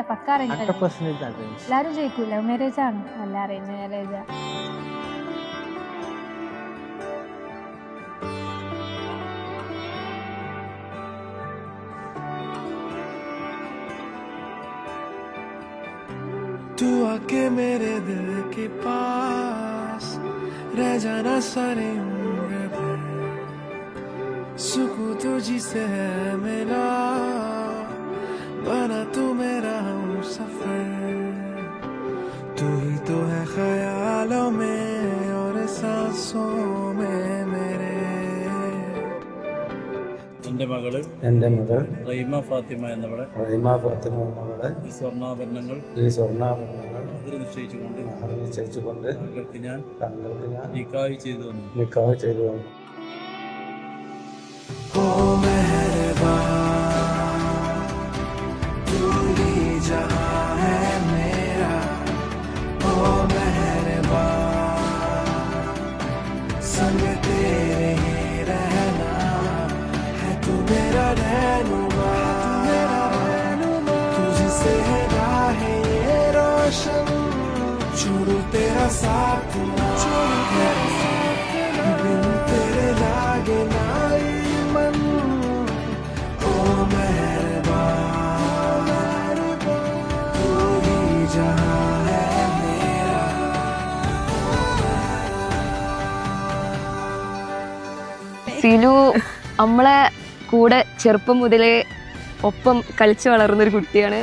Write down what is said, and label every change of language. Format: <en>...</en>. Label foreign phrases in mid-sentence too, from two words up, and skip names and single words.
<en>പക്ക arrange marriage.</en> <ml>എല്ലാരും ചോദിക്കൂ</ml> <en>love marriage</en> <ml>ആണ് അല്ല</ml> <en>arrange marriage?</en> <hi>तू आके मेरे दिल के पास रह जाना सारी उम्र भर सुकून तुझी से है मिला बना तू मेरा हमसफर तू ही तो है ख्यालों में और सांसों में मेरे</hi> <ml>എൻ്റെ മകൾ റഹീമ ഫാത്തിമ എന്നവളെ ഈ സ്വർണ്ണാഭരണങ്ങൾ അതിൽ നിശ്ചയിച്ചുകൊണ്ട് താങ്കൾക്ക് ഞാൻ നിക്കാഹ് ചെയ്തു തന്നു.</ml> <hi>ओ मेहरबान तू ही जहां है मेरा ओ मेहरबान संग तेरे ही रहना है तू मेरा रहनुमा तुझसे है राहें ये रोशन छोड़ू तेरा साथ ना बिन तेरे लागे ना</hi> <ml>സിലു നമ്മളെ കൂടെ ചെറുപ്പം മുതലേ ഒപ്പം കളിച്ച് വളർന്നൊരു കുട്ടിയാണ്.</ml>